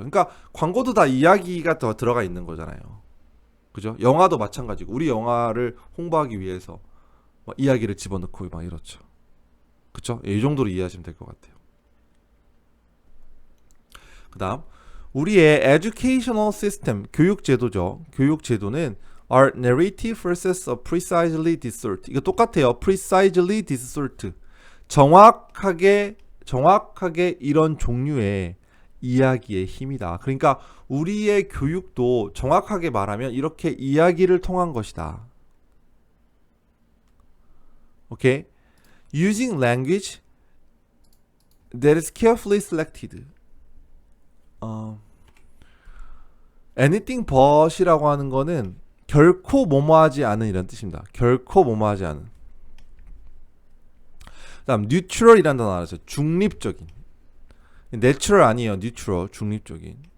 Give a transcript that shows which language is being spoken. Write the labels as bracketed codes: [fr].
[ko] 그러니까 광고도 다 이야기가 더 들어가 있는 거잖아요. 그죠? 영화도 마찬가지고 우리 영화를 홍보하기 위해서 막 이야기를 집어넣고 막 이렇죠. 그쵸? 이 정도로 이해하시면 될 것 같아요. 그 다음 우리의 [en] educational system, [ko] 교육제도죠. 교육제도는 [en] are narrative versus a precisely this sort. [ko] 이거 똑같아요. [en] precisely this sort. [ko] 정확하게 이런 종류의 이야기의 힘이다. 그러니까 우리의 교육도 정확하게 말하면 이렇게 이야기를 통한 것이다. 오케이? [en] Using language that is carefully selected. anything but [ko] 이라고 하는 거는 결코 뭐뭐하지 않은 이런 뜻입니다. 결코 뭐뭐하지 않은. 그다음 neutral이라는 단어 알았어요. 중립적인. natural 아니에요. neutral. 중립적인.